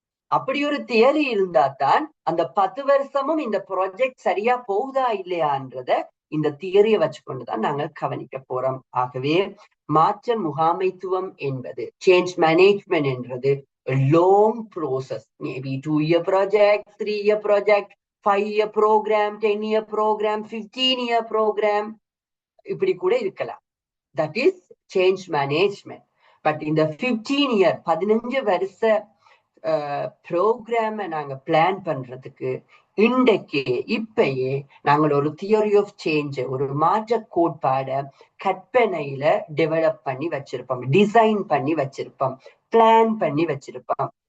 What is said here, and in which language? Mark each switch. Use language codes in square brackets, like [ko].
[ta] அப்படி ஒரு தியரி இருந்தா தான் அந்த 10 வருஷமும் இந்த ப்ராஜெக்ட் சரியா போகுதா இல்லையான்றத இந்த தியரியை வச்சுக்கொண்டுதான் நாங்கள் கவனிக்க போறோம். ஆகவே மாற்ற முகாமைத்துவம் என்பது, சேஞ்ச் மேனேஜ்மெண்ட் என்றது long process. [en] maybe 2-year project, 3-year project, 5-year program, 10-year program, 15-year program, [ta] இப்படி கூட இருக்கலாம். [en] That is change management. [ta] But இந்த 15-year 15 வருஷ ப்ரோக்ராம நாங்க பிளான் பண்றதுக்கு இன்றைக்கே இப்பயே நாங்கள் ஒரு தியரி ஆஃப் சேஞ்ச், ஒரு மாற்ற கோட்பாட கற்பனையில டெவலப் பண்ணி வச்சிருப்போம், டிசைன் பண்ணி வச்சிருப்போம், பிளான் பண்ணி வச்சிருப்போம்.